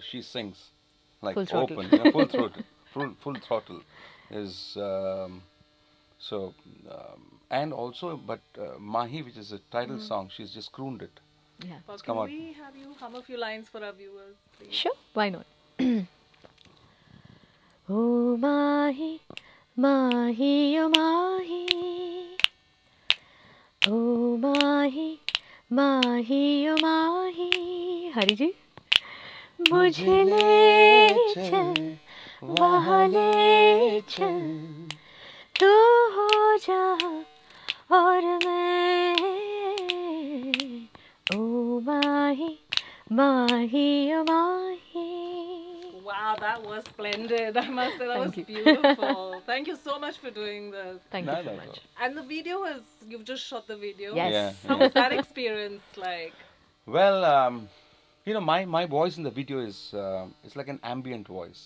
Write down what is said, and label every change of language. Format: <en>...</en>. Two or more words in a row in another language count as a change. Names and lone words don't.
<en>She sings like full throttle. open, full throttle, full throttle is so and also, but Mahi, which is a title song, she's just crooned it. Yeah, Well, come can on. we have you hum a few lines for our viewers, please? sure, why not?</en> <hi>ओ माही, माही, ओ माही, ओ माही, माही, ओ माही. Hari ji. मुझे ले चल वहाँ ले चल तू हो जा और मैं ओ माही माही ओ माही.</hi> <en>Wow, that was splendid. I must say that was Thank you. beautiful. Thank you so much for doing this. Thank No, you so no, much. And the video is, you've just shot the video. Yes. Yeah, How yeah. was that experience like? Well, my voice in the video is it's like an ambient voice.</en>